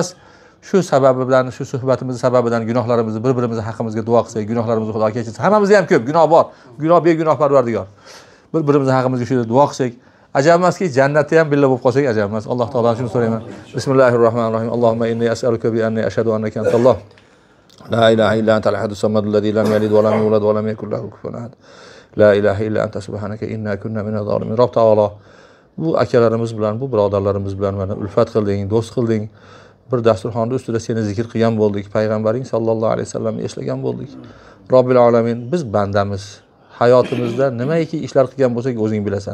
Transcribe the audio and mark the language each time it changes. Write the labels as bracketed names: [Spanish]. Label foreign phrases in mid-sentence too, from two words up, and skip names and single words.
[Uzbek] Shu sababi bilan, shu suhbatimiz sababidan gunohlarimizni bir-birimiz haqqimizga duo qilsak, gunohlarimizni Xudo kechirsin. Hammamizda ham ko'p gunoh bor. Gunoh begunoh Parvardigor. Bir-birimiz haqqimizga shu duo qilsak, ajab emaski, jannatda ham billa bo'lib qolsak ajab emas. Alloh taolodan shuni so'rayman. [Arabic] بسم الله الرحمن الرحيم. اللهم إني أسألك بأني أشهد أنك أنت الله. لا إله إلا أنت الأحد الصمد الذي لم يلد ولم يولد ولم يكن له كفوا أحد. لا إله إلا أنت سبحانك إنا كنا من الظالمين. [Uzbek] Robb taolo bu akalarimiz bilan, bu birodarlarimiz bilan mana ulfat qilding, do'st qilding. Bir dasturxonda ustida seni zikr qilgan bo'ldik. Payg'ambaring [Arabic] صلى الله عليه وسلم [Uzbek] eslagan bo'ldik. [Arabic] رب العالمين, [Uzbek] biz bandamiz. Hayotimizda nimaiki ishlar qilgan bo'lsak, o'zing bilasan.